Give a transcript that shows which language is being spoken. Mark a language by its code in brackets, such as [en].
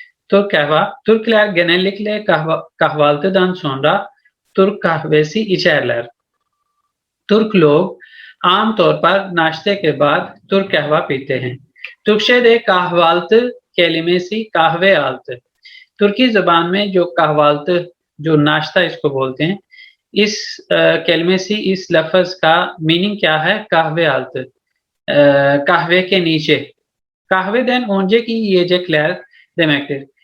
[tr] तुर्क कहवा Türkler genellikle kahvaltıdan sonra Türk kahvesi içerler। [hi] तुर्क लोग आमतौर पर नाश्ते के बाद तुर्क कहवा पीते हैं। [tr] Türkçe'de kahvaltı kelimesi kahve altı। [hi] तुर्की जबान में जो कहवाल्त जो नाश्ता इसको बोलते हैं, इस कलमे से इस लफ्ज का मीनिंग क्या है? [tr] kahve altı, kahve [hi] के नीचे। [tr] Kahveden önceki yiyecekler demektir।